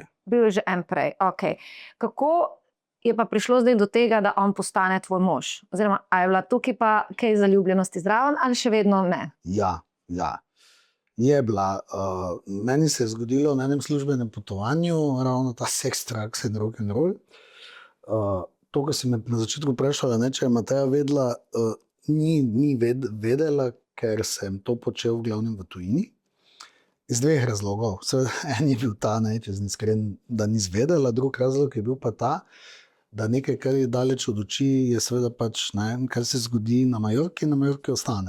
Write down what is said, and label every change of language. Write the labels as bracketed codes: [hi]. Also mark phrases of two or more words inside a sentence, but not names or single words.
[sl] Bil je že en prej, Kako je pa prišlo zdaj do tega, da on postane tvoj mož? Oziroma, a je bila tukaj pa kaj zaljubljenosti zraven ali še vedno ne? Ja. Je bila. Meni se je zgodilo na enem službenem potovanju ravno ta [en] sex, drugs [sl] in [en] rock and roll. [sl] To, kar si me na začetku vprašala, če je Mateja vedela, ni vedela, ker sem to počel v glavnem v tujini. Iz dveh razlogov. En je bil ta, če sem iskren, da ni izvedela, drug razlog je bil pa ta, da nekaj, kar je daleč od oči, je seveda pač, kar se zgodi na Majorki ostane.